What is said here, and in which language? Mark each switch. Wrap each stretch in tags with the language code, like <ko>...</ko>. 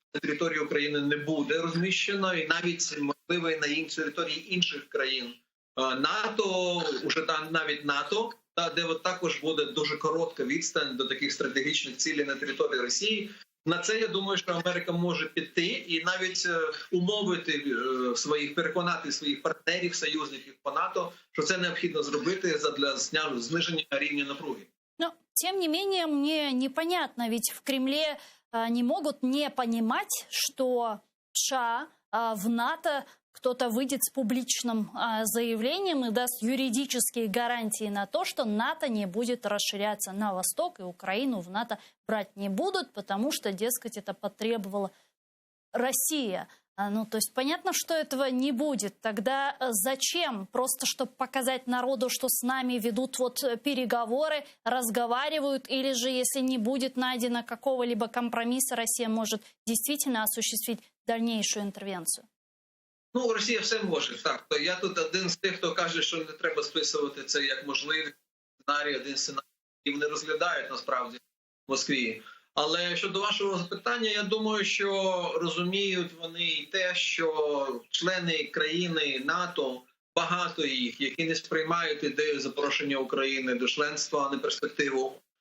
<uk>На території України не буде розміщено, і навіть можливо і на території інших країн НАТО, уже там навіть НАТО, де також буде дуже коротка відстань до таких стратегічних цілей на території Росії. На це, я думаю, що Америка може піти і навіть умовити переконати своїх партнерів, союзників по НАТО, що це необхідно зробити для зниження рівня напруги.</uk> <ru>Но, тем не менее, мне непонятно, ведь в Кремле не могут не понимать, что США в НАТО кто-то выйдет с публичным заявлением и даст юридические гарантии на то, что НАТО не будет расширяться на восток, и Украину в НАТО брать не будут, потому что, дескать, это потребовала Россия. Ну, то есть понятно, что этого не будет. Тогда зачем? Просто чтобы показать народу, что с нами ведут вот переговоры, разговаривают, или же, если не будет найдено какого-либо компромисса, Россия может действительно осуществить дальнейшую интервенцию?</ru> <uk>Ну, Росія все може. Так, то я тут один з тих, хто каже, що не треба списувати це як можливий сценарій, один сценарій, і вони розглядають насправді в Москві. Але щодо вашого запитання, я думаю, що розуміють вони і те, що члени країни НАТО, багато їх, які не сприймають ідею запрошення України до членства, а не перспективу.</uk>